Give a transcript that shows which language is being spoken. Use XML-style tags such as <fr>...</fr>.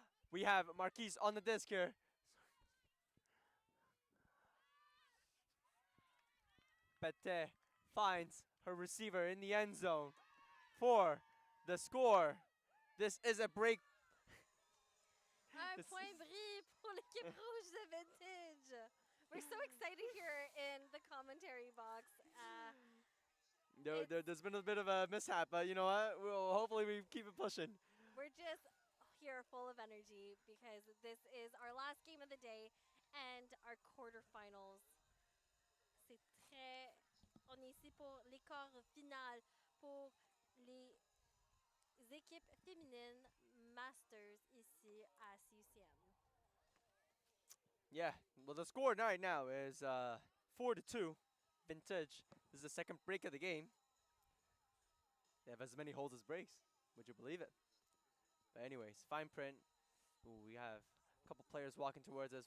<en>We have Marquise on the disc here. Pete finds her receiver in the end zone for the score. This is a break.</en> <fr>Un point bris pour l'équipe rouge de Vintage.</fr> <en>We're so excited here in the commentary box. There's been a bit of a mishap, but you know what? Hopefully we keep it pushing. We're just here full of energy because this is our last game of the day and our quarterfinals.</en> <fr>C'est très... On est ici pour les quarts finales pour les équipes féminines Masters ici à CUCM.</fr> <en>Yeah, well the score right now is 4-2. Vintage. This is the second break of the game. They have as many holds as breaks. Would you believe it? But anyways, fine print. Ooh, we have a couple players walking towards us.</en>